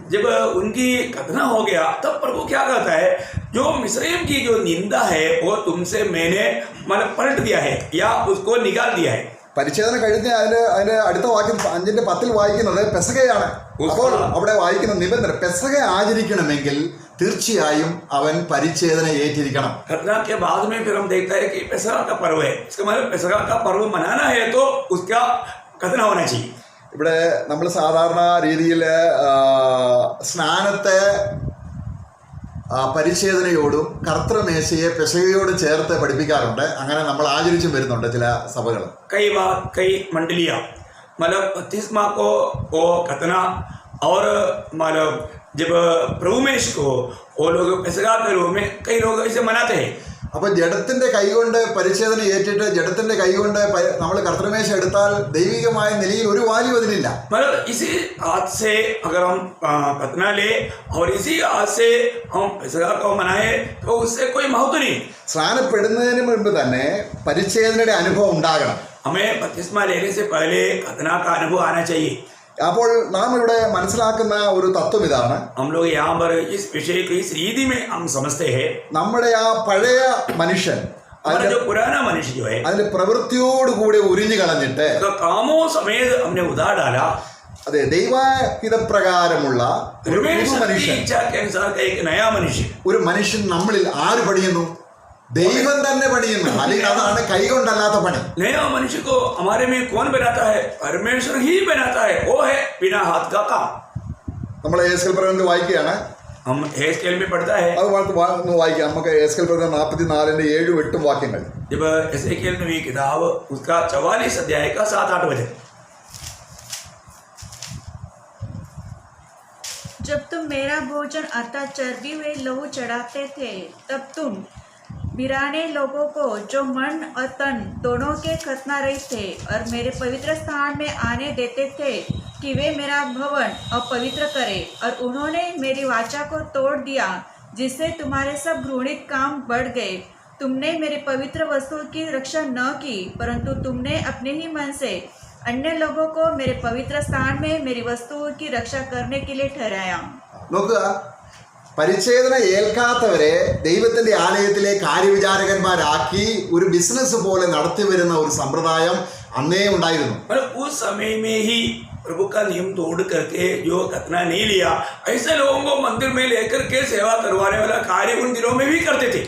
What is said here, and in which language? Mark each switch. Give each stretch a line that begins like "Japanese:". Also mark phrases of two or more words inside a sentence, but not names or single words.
Hindi: जब उनकी खतना हो गया तब प्रभु क्या कहता है, जो मिस्रईम की जो निंदा है वो तुमसे मैंने मतलब पलट दिया है या उसको निकाल दिया है.
Malayalam: പരിച്ഛേദന കഴിഞ്ഞ് അതിന്റെ അടുത്ത വാക്യം 5-ന്റെ 10 വായിക്കുന്നത് പെസഹയാണ്. അപ്പോൾ അവിടെ വായിക്കുന്ന നിബന്ധന, പെസഹ ആചരിക്കണമെങ്കിൽ തീർച്ചയായും അവൻ പരിച്ഛേദന ഏറ്റിരിക്കണം.
Hindi: खतना के बाद में फिर हम देखते हैं कि पेसह का पर्व है. इसका मतलब पेसह का पर्व मनाना है तो उसका खतना होना चाहिए.
Malayalam: ഇവിടെ നമ്മൾ സാധാരണ രീതിയിൽ സ്നാനത്തെ പരിച്ഛേദനയോടും കർത്തൃമേശയെ പെസഹയോടും ചേർത്ത് പഠിപ്പിക്കാറുണ്ട്. അങ്ങനെ നമ്മൾ ആചരിച്ചും വരുന്നുണ്ട് ചില സഭകൾ.
Hindi: कई बार कई मंडलियाँ मतलब बपतिस्मा को वो खतना और मतलब जब प्रभु में को वो लोग पेसह के रूप में कई लोग इसे मनाते हैं.
Malayalam: അപ്പോൾ ജഡത്തിന്റെ കൈകൊണ്ട് പരിച്ഛേദന ഏറ്റിട്ട് ജഡത്തിന്റെ കൈകൊണ്ട് നമ്മൾ കർത്തൃമേശ എടുത്താൽ ദൈവികമായ നിലയിൽ ഒരു വാല്യൂ അതിനില്ല.
Hindi: मतलब इसी हाथ से अगर हम खतना ले और इसी हाथ से हम पेसह को मनाए तो उससे कोई महत्व नहीं.
Malayalam: സ്നാനപ്പെടുന്നതിന് മുൻപ് തന്നെ പരിച്ഛേദനയുടെ അനുഭവം ഉണ്ടാകണം.
Hindi: हमें बपतिस्मा लेने से पहले खतना का अनुभव आना चाहिए.
Malayalam: അപ്പോൾ നാം ഇവിടെ മനസ്സിലാക്കുന്ന ഒരു തത്വം ഇതാണ്.
Hindi: हम लोग यहाँ पर इस विषय को इस रीति में हम समझते हैं,
Malayalam: നമ്മുടെ ആ പഴയ മനുഷ്യൻ
Hindi: हमारा जो पुराना मनुष्य जो है
Malayalam: അതിന്റെ പ്രവൃത്തിയോടുകൂടി ഉരിഞ്ഞു കളഞ്ഞിട്ട്
Hindi: उसका कामों समेत हमने उधार डाला,
Malayalam: അതെ ദൈവഹിതപ്രകാരമുള്ള ഒരു പുതു മനുഷ്യൻ,
Hindi: इच्छा के अनुसार का एक नया मनुष्य,
Malayalam: ഒരു മനുഷ്യൻ നമ്മളിൽ ആര് പണിയുന്നു? ദൈവം തന്നെ പണിയുന്നു. അല്ലെങ്കിൽ അതാണ് കൈകൊണ്ടല്ലാത്ത പണി.
Hindi: नया मनुष्य को हमारे में कौन बनाता है? परमेश्वर ही बनाता है, वो है बिना हाथ का काम.
Malayalam: നമ്മൾ എസ്കേൽ പ്രകടനത്തിൽ വായിക്കുകയാണ്.
Hindi: हम हेस्केल में पढ़ता है,
Malayalam: അത് ഒന്ന് വായിക്കാം നമുക്ക്. എസ്കേൽ പ്രകടനം 44:7-8 വാക്യങ്ങൾ.
Hindi: जब एसेकियेल नबी किताब उसका 44 अध्याय का 7-8 वचन. जब तुम मेरा भोजन अर्थात चर्बी हुए लहू चढ़ाते थे, तब तुम बिराने लोगों को जो मन और तन दोनों के खतना रहित थे और मेरे पवित्र स्थान में आने देते थे कि वे मेरा भवन अपवित्र करें, और उन्होंने मेरी वाचा को तोड़ दिया, जिससे तुम्हारे सब घृणित काम बढ़ गए. तुमने मेरी पवित्र वस्तु की रक्षा न की, परंतु तुमने अपने ही मन से अन्य लोगों को मेरे पवित्र स्थान में मेरी वस्तुओं की रक्षा करने के लिए ठहराया.
Malayalam: നോക്കുക, പരിച്ഛേദന ഏൽക്കാത്തവരെ ദൈവത്തിന്റെ ആലയത്തിലെ കാര്യവിചാരകന്മാരാക്കി ഒരു ബിസിനസ് പോലെ നടത്തി വരുന്ന ഒരു സമ്പ്രദായം അന്നേ ഉണ്ടായിരുന്നു.
Hindi: मतलब उस समय में ही प्रभु का नियम तोड़ करके जो खतना नहीं लिया, ऐसे लोगों को मंदिर में लेकर के सेवा करवाने वाला कार्य उन दिनों में भी करते थे.